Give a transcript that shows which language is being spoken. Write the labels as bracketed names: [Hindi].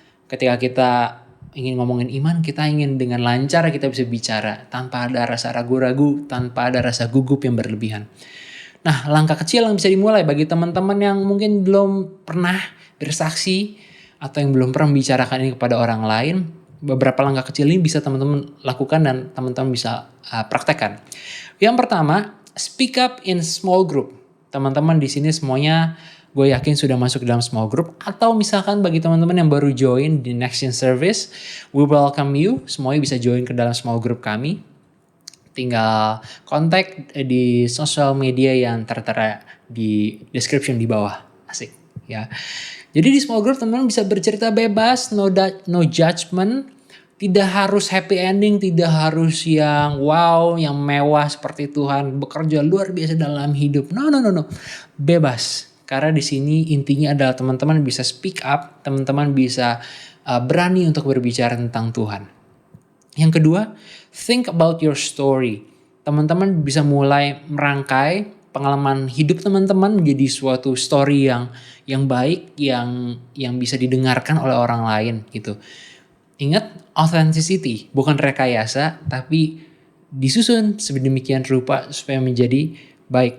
[Indonesian] Ketika kita ingin ngomongin iman, kita ingin dengan lancar kita bisa bicara tanpa ada rasa ragu-ragu, tanpa ada rasa gugup yang berlebihan. Nah, langkah kecil yang bisa dimulai bagi teman-teman yang mungkin belum pernah bersaksi atau yang belum pernah membicarakan ini kepada orang lain, beberapa langkah kecil ini bisa teman-teman lakukan dan teman-teman bisa praktekkan. Yang pertama, [English] speak up in small group. [Indonesian] Teman-teman di sini semuanya gue yakin sudah masuk dalam small group, atau misalkan bagi teman-teman yang baru join di Next Gen Service, [English] we welcome you, [Indonesian] semuanya bisa join ke dalam small group kami. Tinggal kontak di sosial media yang tertera di description di bawah. Asik ya. Jadi di small group teman-teman bisa bercerita bebas, [English] no judgment. [Indonesian] Tidak harus [English] happy ending, [Indonesian] tidak harus yang wow, yang mewah seperti Tuhan bekerja luar biasa dalam hidup. No. Bebas. Karena di sini intinya adalah teman-teman bisa speak up, teman-teman bisa berani untuk berbicara tentang Tuhan. Yang kedua, [English] think about your story. [Indonesian] Teman-teman bisa mulai merangkai pengalaman hidup teman-teman menjadi suatu story yang baik, yang bisa didengarkan oleh orang lain gitu. Ingat, authenticity bukan rekayasa, tapi disusun sedemikian rupa supaya menjadi baik.